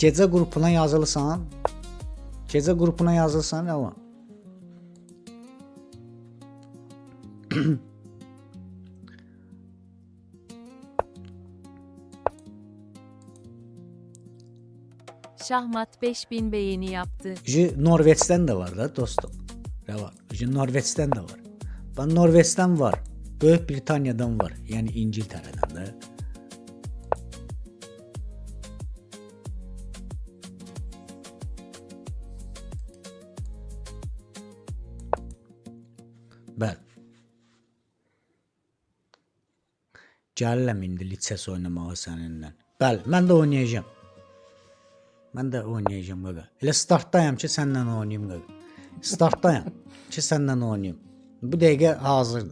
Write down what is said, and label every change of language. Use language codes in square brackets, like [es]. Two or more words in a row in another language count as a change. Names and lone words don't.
[az] Gecə qrupuna yazılsan. Gecə qrupuna yazılsan nə var? [tr] Şahmat 5000 beğeni yaptı. Norveç'ten de var da dostum. Ne var? Norveç'ten de var. Ben Norveç'ten var. Büyük Britanya'dan var. Yani İngiltere'den de. Ben. [az] Gəlirəm indi liçes oynamağa səninlə. Bəli, mən də oynayacağam. Mən də oynayacağam qaqa. Elə startdayam ki, səninlə oynayım qaqa. Startdayam ki, səninlə oynayım. Bu dəqiqə hazırdır.